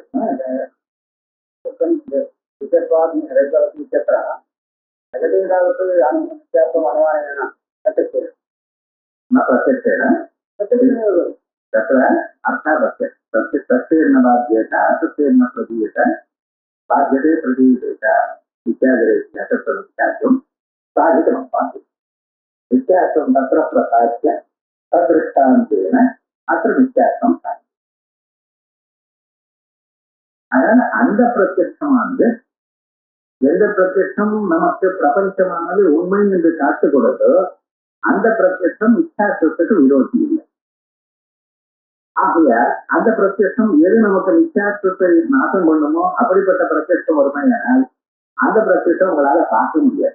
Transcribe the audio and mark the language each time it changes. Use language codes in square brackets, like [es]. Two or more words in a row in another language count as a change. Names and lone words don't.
[sa] विद्यात्वात् रजतवत् इत्यत्र जगति तावत् विद्यात्वम् अनुमानेन प्रत्यक्षेण न प्रत्यक्षेण प्रत्यक्षेणैव तत्र अर्थात् सत्येन बाध्येत असत्येन प्रदीयत बाध्यते प्रदीयते इत्यादिरीत्या तत्र मिथ्यात्वं साधितमस्माभिः मिथ्यात्वं तत्र प्रकाश्य तद्दृष्टान्तेन अत्र मिथ्यात्वं साधितम् [ta] அதனால அந்த பிரத்யட்சமானது எந்த பிரத்யட்சம் நமக்கு பிரபஞ்சமானது உண்மை என்று காட்டுக் கொடுத்தோ அந்த பிரத்யட்சம் மித்யாத்வத்துக்கு விரோதி இல்லை. ஆகையால் அந்த பிரத்யட்சம் எது நமக்கு மித்யாத்வத்தை நாசம் பண்ணுமோ அப்படிப்பட்ட பிரத்யட்சம் வருமையானால் அந்த பிரத்யட்சம் உங்களால பார்க்க முடியாது.